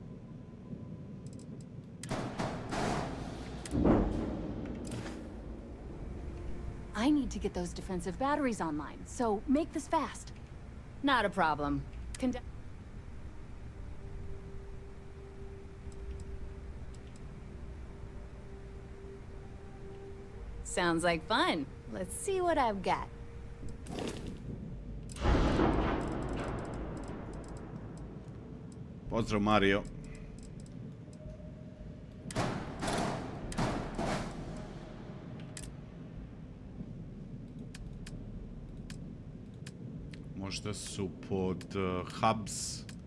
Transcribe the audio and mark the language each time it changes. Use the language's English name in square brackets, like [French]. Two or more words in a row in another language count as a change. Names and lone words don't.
[English] I need to get those defensive batteries online, so make this fast. Not a problem. Sounds like fun. Let's see what I've got. [Croatian] Pozdrav, Mario. Možda su pod hubs.